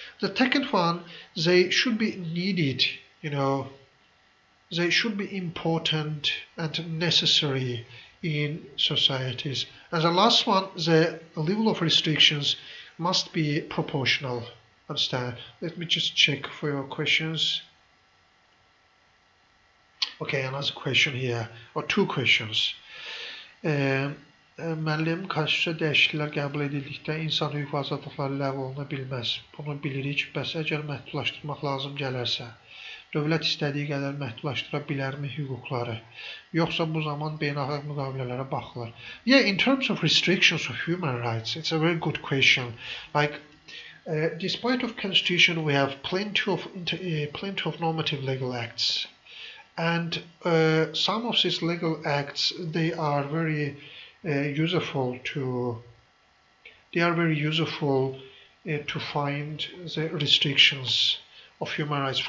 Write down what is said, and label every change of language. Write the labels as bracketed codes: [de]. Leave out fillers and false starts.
[en] The second one, they should be needed, they should be important and necessary in societies. And the last one, the level of restrictions must be proportional. Understand? Let me just check for your questions. Okay, another question here, or two questions. [az] Müəllim, konstitusiya dəyişikliklər qəbul edildikdə insan hüquq və azadlıqları ləğv oluna bilməz. Bunu bilirik, bəs əgər məhdudlaşdırmaq lazım gələrsə, dövlət istədiyi qədər məhdudlaşdıra bilərmi hüquqları? Yoxsa bu zaman beynəlxalq müqavilələrə baxılır? [en] Yeah, in terms of restrictions of human rights, it's a very good question. Like, despite of constitution, we have plenty of normative legal acts. And some of these legal acts, they are very useful to find the restrictions of human rights.